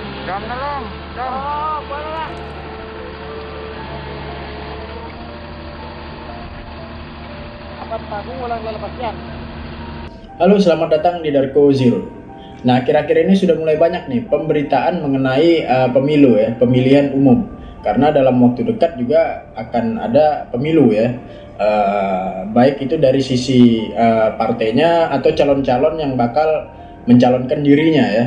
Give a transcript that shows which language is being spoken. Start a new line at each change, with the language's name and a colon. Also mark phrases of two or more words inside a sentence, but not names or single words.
Filipino: Dam na lang. Dam. Oo, pwede na. Apat tahun walang lalabas yan.
Indonesian: Halo, selamat datang di Darko Zero. Nah, akhir-akhir ini sudah mulai banyak nih pemberitaan mengenai pemilu ya, pemilihan umum. Karena dalam waktu dekat juga akan ada pemilu ya. Baik itu dari sisi partainya atau calon-calon yang bakal mencalonkan dirinya ya.